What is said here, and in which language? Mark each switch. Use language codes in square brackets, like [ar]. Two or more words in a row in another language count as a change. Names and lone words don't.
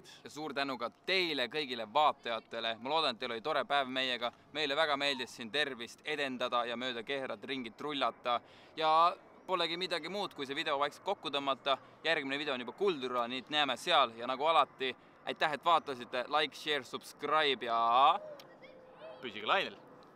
[et] Ja suur tänu ka teile, kõigile vaatajatele. Ma loodan, et teil oli tore päev meiega. Meile väga meeldis siin tervist edendada ja mööda Kehrat ringit rullata. Ja polegi midagi muud, kui see video vaikselt kokku tõmmata. Järgmine video on juba Kuldura, nii et näeme seal ja nagu alati aitäh, et vaatasite, [en] like, share, subscribe ja [et] püsige lainel!